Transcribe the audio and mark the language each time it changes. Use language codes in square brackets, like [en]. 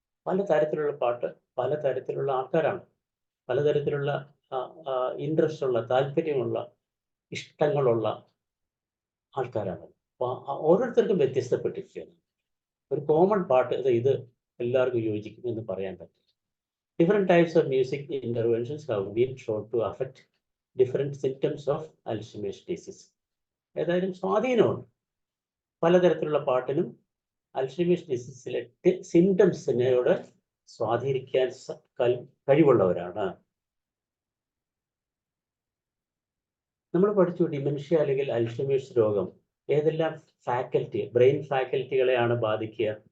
[ml] പലതരത്തിലുള്ള പാട്ട് പലതരത്തിലുള്ള ആൾക്കാരാണ്, പലതരത്തിലുള്ള ഇൻട്രസ്റ്റ് ഉള്ള, താല്പര്യമുള്ള, ഇഷ്ടങ്ങളുള്ള ആൾക്കാരാണ്. അപ്പോൾ ഓരോരുത്തർക്കും വ്യത്യസ്തപ്പെട്ടിരിക്കുകയാണ്. ഒരു കോമൺ പാട്ട് ഇത് എല്ലാവർക്കും യോജിക്കും എന്ന് പറയാൻ പറ്റില്ല. [en] Different types of music interventions have been shown to affect different symptoms of Alzheimer's disease. [ml] ഏതായാലും സ്വാധീനമുണ്ട്. പലതരത്തിലുള്ള പാട്ടിനും അൽഷിമേഴ്സ് ഡിസീസിലെ സിംറ്റംസിനോട് സ്വാധീനിക്കാൻ കഴിവുള്ളവരാണ്. നമ്മൾ പഠിച്ചു ഡിമെൻഷ്യ അല്ലെങ്കിൽ അൽഷിമേഴ്സ് രോഗം ഏതെല്ലാം ബ്രെയിൻ ഫാക്കൽറ്റികളെയാണ് ബാധിക്കുക.